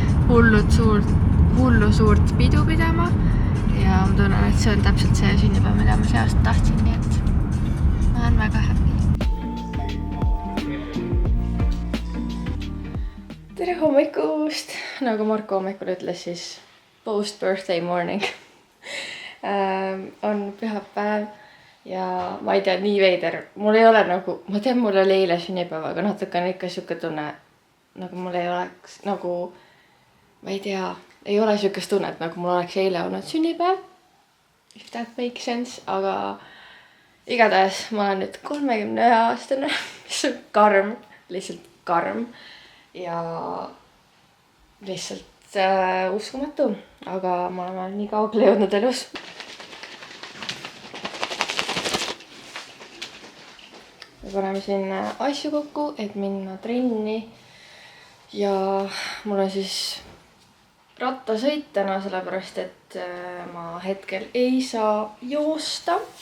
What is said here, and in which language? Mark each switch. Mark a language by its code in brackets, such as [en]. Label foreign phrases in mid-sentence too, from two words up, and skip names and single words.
[et] hullu suurt pidu pidama ja ma tunnen, et see on täpselt see sünnipäev, mida ma see aasta tahtsin, nii et ma olen väga happy. Tere tere hommikust! Nagu Marko hommikul ütles, siis [en] post-birthday morning. [et] On pühapäev ja ma ei tea, nii veider. Mul ei ole nagu, ma tean, mul oli eile sünnipäev, aga natuke on ikka siuke tunne, nagu mul ei oleks, nagu, ma ei tea, ei ole siukest tunnet, nagu mul oleks eile olnud sünnipäev. [en] If that makes sense, [et] aga igatahes ma olen nüüd 31-aastane, mis on karm, lihtsalt karm ja lihtsalt uskumatu, aga ma olen nii kaugele jõudnud elus. Me paneme siin asju kokku, et minna trenni ja mul on siis rattasõit täna, sellepärast et ma hetkel ei saa joosta.